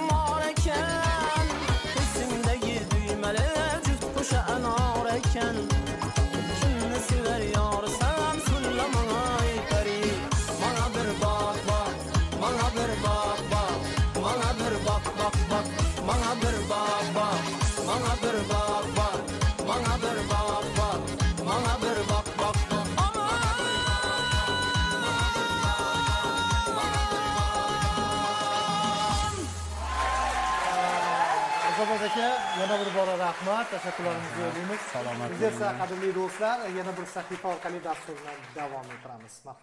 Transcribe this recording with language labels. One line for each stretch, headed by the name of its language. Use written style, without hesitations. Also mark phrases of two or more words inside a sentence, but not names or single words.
Turkish: mağrayken Üstündeki düğmeli cüft kuşa en ağrayken Kimni sever yar sen söyle bana peri Bana bir bak bak, bana bir bak bak Bana bir bak bak bak, bana bir bak bak Bana bir bak bak, bana bir bak bak Bana bir bak bak bak
Uzbek: Azamat aka, yana bir bora rahmat, tashakkurlarimizni yo'llaymiz. Salomat Biz esa qadrli do'stlar, yana bir sahifa orqali dasturni davom ettiramiz.